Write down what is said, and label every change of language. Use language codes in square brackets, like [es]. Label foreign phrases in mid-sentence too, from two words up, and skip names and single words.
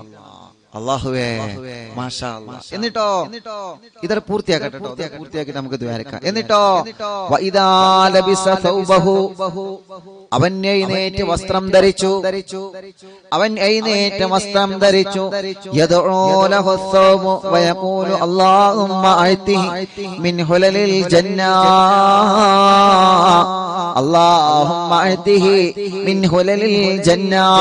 [ml] അല്ലാഹുവേ [ar] ما شاء الله. [ml] എന്നിട്ടോ ഇതർ പൂർത്തിയാക്കട്ടെ, പൂർത്തിയാക്കിട്ട് നമുക്ക് ദുആനിക്കാം. എന്നിട്ടോ [ar] وإذا لبس ثوبه. [ml] അവൻ എഴുന്നേറ്റ് വസ്ത്രം ധരിച്ചു, അവൻ എഴുന്നേറ്റ് വസ്ത്രം ധരിച്ചു. [ar] يدعو له الثوب ويقول اللهم أعطه من حلل الجنة. اللهم أعطه من حلل الجنة.